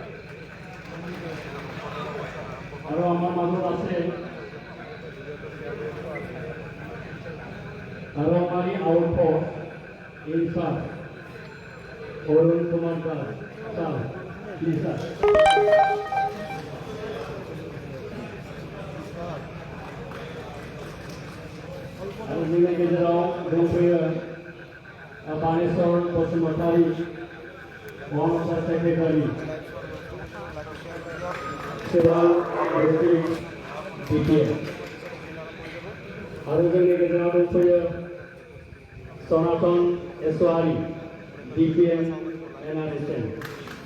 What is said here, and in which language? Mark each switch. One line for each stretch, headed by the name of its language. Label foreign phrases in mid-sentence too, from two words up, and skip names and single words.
Assamese: আৰু আমাৰ মাজত আছে আৰু আমাৰ আউটপোষ্ট ইনচাৰ্জ অৰুণ কুমাৰ দাস ছাৰ, প্লিজ ছাৰ।
Bodo: আৰু जोंनि गेजेराव दंफैयो बानेश्वर बसुमतारी, महाराष्ट्र सेक्रेटारि चिरां डिस्ट्रिक्ट DPM। आरो जोंनि गेजेराव दंफैयो सनातन इसवारी, DPM NRSM।